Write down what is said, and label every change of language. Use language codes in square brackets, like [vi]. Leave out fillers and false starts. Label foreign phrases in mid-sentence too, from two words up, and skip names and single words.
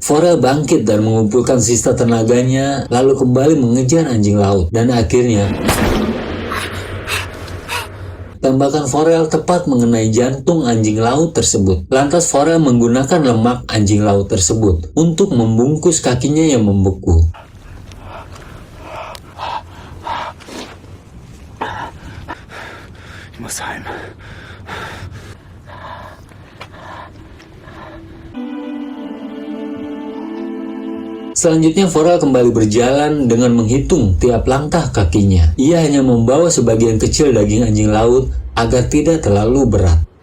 [id] Farel bangkit dan mengumpulkan sisa tenaganya, lalu kembali mengejar anjing laut. Dan akhirnya tembakan Farel tepat mengenai jantung anjing laut tersebut. Lantas Farel menggunakan lemak anjing laut tersebut untuk membungkus kakinya yang membeku. [de] Ich muss heim. [id] Selanjutnya Farel kembali berjalan dengan menghitung tiap langkah kakinya. Ia hanya membawa sebagian kecil daging anjing laut agar tidak terlalu berat.